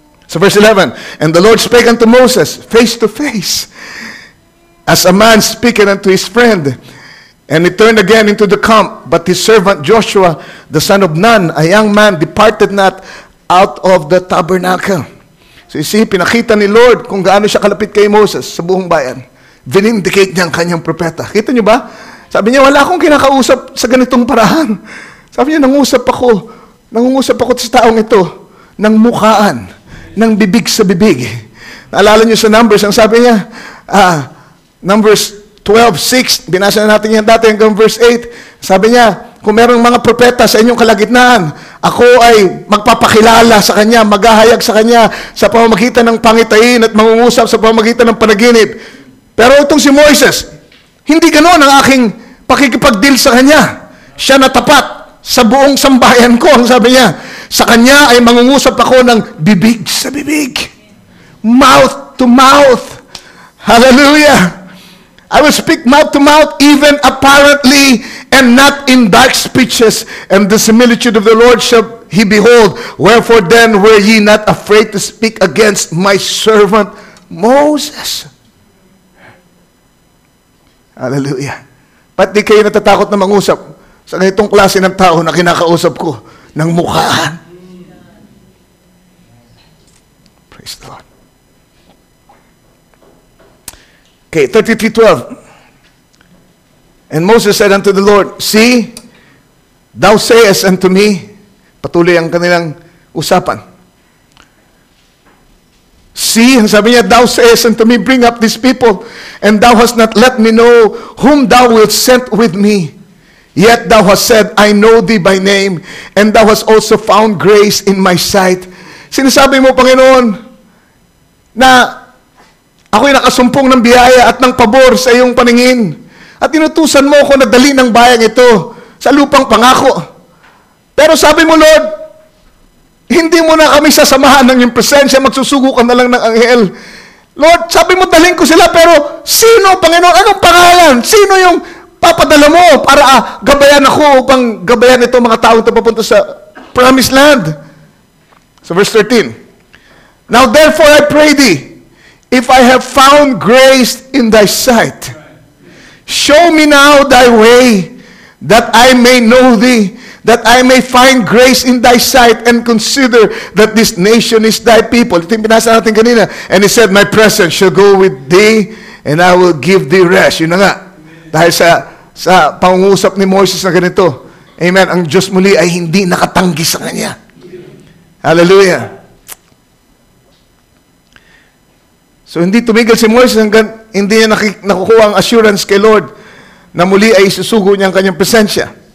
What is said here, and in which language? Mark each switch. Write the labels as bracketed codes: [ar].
[en] So verse 11, and the Lord spake unto Moses face to face, as a man speaketh unto his friend. And he turned again into the camp, but his servant Joshua, the son of Nun, a young man, departed not out of the tabernacle. [tl] So you see, pinakita ni Lord kung gaano siya kalapit kay Moses sa buong bayan. Vinindicate niya ang kanyang propeta. Kita niyo ba? Sabi niya, wala akong kinakausap sa ganitong paraan. Sabi niya, nangungusap ako sa taong ito ng mukhaan, ng bibig sa bibig. Naalala niyo sa Numbers, ang sabi niya, Numbers 12:6, binasa na natin yan dati hanggang verse 8. Sabi niya, kung merong mga propeta sa inyong kalagitnaan, ako ay magpapakilala sa kanya, maghahayag sa kanya sa pamamagitan ng pangitain at mangungusap sa pamamagitan ng panaginip. Pero itong si Moises, hindi ganoon ang aking pakikipag-deal sa kanya. Siya na tapat sa buong sambayan ko, ang sabi niya. Sa kanya ay mangungusap ako ng bibig sa bibig. [en] Mouth to mouth. Hallelujah. I will speak mouth to mouth, even apparently, and not in dark speeches. And the similitude of the Lord shall he behold. Wherefore then were ye not afraid to speak against my servant Moses? Hallelujah. [tl] Ba't di kayo natatakot na mangusap sa ganitong klase ng tao na kinakausap ko ng mukhaan? [en] Praise the Lord. Okay, 33:12. And Moses said unto the Lord, See, thou sayest unto me, [tl] patuloy ang kanilang usapan. [en] See, [tl] ang sabi niya, [en] thou sayest unto me, bring up these people, and thou hast not let me know whom thou wilt send with me. Yet thou hast said, I know thee by name, and thou hast also found grace in my sight. [tl] Sinasabi mo, Panginoon, na ako'y nakasumpong ng biyaya at ng pabor sa iyong paningin. At inutusan mo ako na dali ng bayang ito sa lupang pangako. Pero sabi mo, Lord, hindi mo na kami sasamahan ng iyong presensya, magsusugo ka na lang ng anghel. Lord, sabi mo, dalhin ko sila, pero sino, Panginoon? Anong pangalan? Sino yung papadala mo para gabayan ako upang gabayan ito mga taong ito papunta sa promised land? [en] So verse 13. Now therefore I pray thee, if I have found grace in thy sight, show me now thy way, that I may know thee, that I may find grace in thy sight, and consider that this nation is thy people. [tl] Ito yung binasa natin kanina. [en] And he said, my presence shall go with thee, and I will give thee rest. [tl] Yun na nga. Dahil sa pangungusap ni Moses na ganito, amen, ang Diyos muli ay hindi nakatanggi sa kanya. Hallelujah. So hindi tumigil si Moses hanggang hindi niya nakukuha ang assurance kay Lord na muli ay susugo niya ang kanyang presensya.